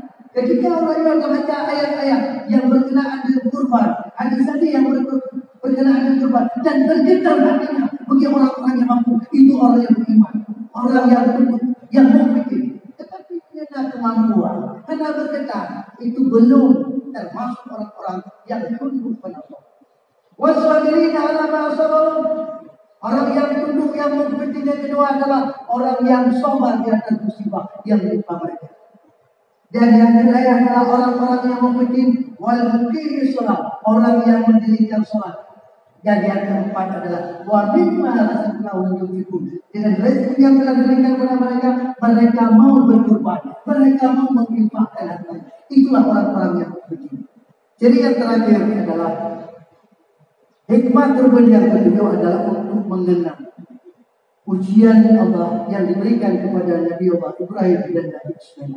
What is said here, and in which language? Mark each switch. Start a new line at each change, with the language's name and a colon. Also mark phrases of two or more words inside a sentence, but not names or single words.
Indonesian: Ketika orang yang membaca ayat-ayat yang berkenaan dengan kurban, hadis-hadis yang berkenaan dengan kurban, dan bergetar hatinya bagi orang-orang yang mampu, itu orang yang beriman, orang yang tunduk, yang mukmin. Karena kemampuan, karena bergetar, itu belum termasuk orang-orang yang tunduk pada Allah.
Arabic: Wasabirina ala ma sabarum,
Indonesian: orang yang tunduk, yang mukmin yang kedua adalah orang yang sabar di atas musibah yang menimpa mereka. Dan yang ketiga adalah orang-orang yang mukmin
Arabic: wal muqimis shalah,
Indonesian: orang yang mendirikan salat. Dan yang keempat adalah
Arabic: wa mimma razaqnahum yunfiqun,
Indonesian: dengan rezeki yang telah diberikan kepada mereka, mereka mau berkorban, mereka mau menginfakkan hartanya. Itulah orang-orang yang begini. Jadi yang terakhir adalah hikmah kurban yang kedua adalah untuk mengenang ujian Allah yang diberikan kepada Nabi Allah Ibrahim dan Nabi Ismail.